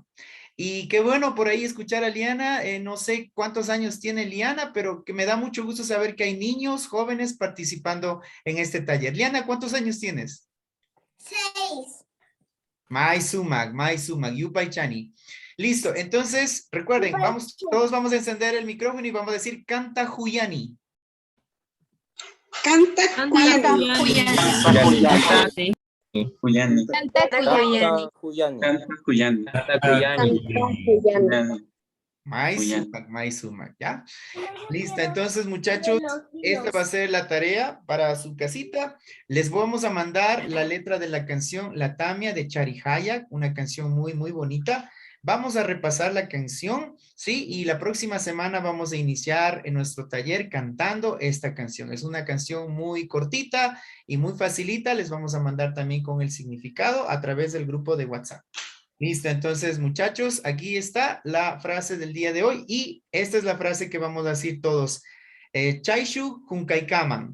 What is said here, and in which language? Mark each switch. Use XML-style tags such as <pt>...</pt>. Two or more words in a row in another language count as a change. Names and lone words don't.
<es>Y qué bueno por ahí escuchar a Liana, no sé cuántos años tiene Liana, pero que me da mucho gusto saber que hay niños jóvenes participando en este taller. Liana, ¿cuántos años tienes? 6.</es> <qu>Maisumak, Yupaichani.</qu> <es>Listo, entonces recuerden, todos vamos a encender el micrófono y vamos a decir</es> <qu>Canta Huyani. Canta Huyani. Cuyani. Maisumak,</qu> <es>¿ya? Listo, entonces muchachos, esta va a ser la tarea para su casita. Les vamos a mandar la letra de la canción La Tamia de Charihayak, una canción muy, muy bonita. Vamos a repasar la canción, ¿sí? Y la próxima semana vamos a iniciar en nuestro taller cantando esta canción. Es una canción muy cortita y muy facilita. Les vamos a mandar también con el significado a través del grupo de WhatsApp. Listo, entonces muchachos, aquí está la frase del día de hoy y esta es la frase que vamos a decir todos.</es> <qu>Chaishu Kunkaikaman.</qu>